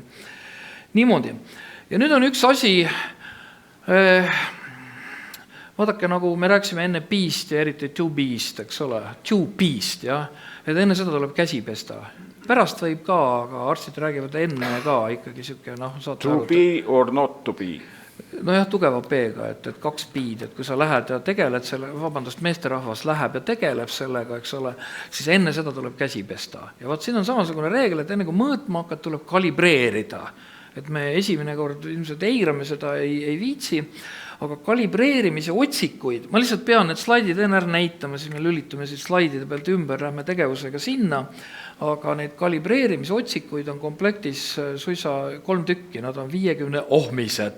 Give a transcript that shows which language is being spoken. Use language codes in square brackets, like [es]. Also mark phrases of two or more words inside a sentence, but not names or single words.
[et] Niimoodi. Ja nüüd on üks asi... Vaadake, nagu me rääksime enne piist ja eriti to-beast, eks ole, to-beast, jah, et enne seda tuleb käsi pesta. Pärast võib ka, aga arstid räägivad enne ka ikkagi siuke, [en] to be or not to be. [et] Jah, tugeva P-ga, et 2 B-d, et kui sa lähed ja tegeled selle, meesterahvas läheb ja tegeleb sellega, eks ole, siis enne seda tuleb käsi pesta. Ja vaat siin on samasugune reegel, et enne kui mõõtma hakkad, tuleb kalibreerida. Et me esimene kord ilmselt eirame seda, ei viitsi, aga kalibreerimise otsikuid, ma lihtsalt pean need slaidid enne ära näitama, siis me lülitume siis slaidide pealt ümber, lähme tegevusega sinna, aga neid kalibreerimise otsikuid on komplektis suisa 3 tükki, nad on 50 ohmised.